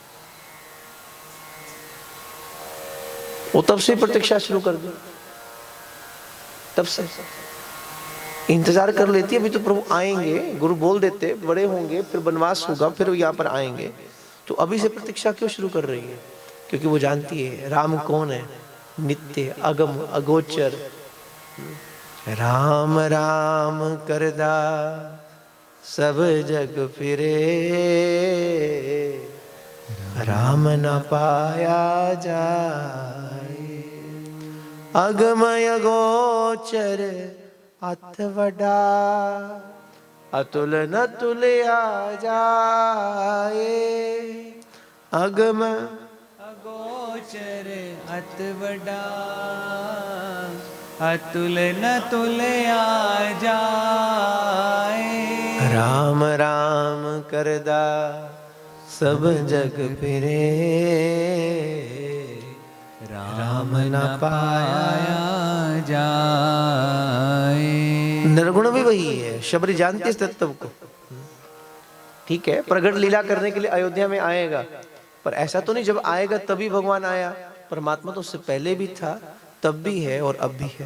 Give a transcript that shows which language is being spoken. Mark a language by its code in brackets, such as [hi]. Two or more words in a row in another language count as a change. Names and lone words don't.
[hi] वो तब से प्रतीक्षा शुरू कर दी, तब से इंतजार कर लेती है, अभी तो प्रभु आएंगे। गुरु बोल देते बड़े होंगे, फिर वनवास होगा, फिर यहाँ पर आएंगे, तो अभी से प्रतीक्षा क्यों शुरू कर रही है? क्योंकि वो जानती है राम कौन है, नित्य अगम अगोचर। [pa] ਰਾਮ ਰਾਮ ਕਰਦਾ ਸਭ ਜਗ ਫਿਰੇ, ਰਾਮ ਨ ਪਾਇਆ ਜਾਏ। ਅਗਮ ਅਗੋਚਰ ਅਤਿ ਵਡਾ, ਅਤੁਲ ਨ ਤੁਲਿਆ ਜਾਏ। अगम ਅਗੋਚਰ ਅਤਿ ਵਡਾ, ਅਤੁਲ ਨ ਤੁਲਿਆ ਜਾਏ। ਰਾਮ ਰਾਮ ਕਰਦਾ ਸਭ ਜਗ ਫਿਰੇ, ਰਾਮ ਨ ਪਾਇਆ ਜਾਏ। [hi] निर्गुण भी वही है। शबरी जानती इस तत्व को। ठीक है, प्रगट लीला करने के लिए अयोध्या में आएगा, पर ऐसा तो नहीं जब आएगा तभी भगवान आया। परमात्मा तो उससे पहले भी था, तब भी है और अब भी है।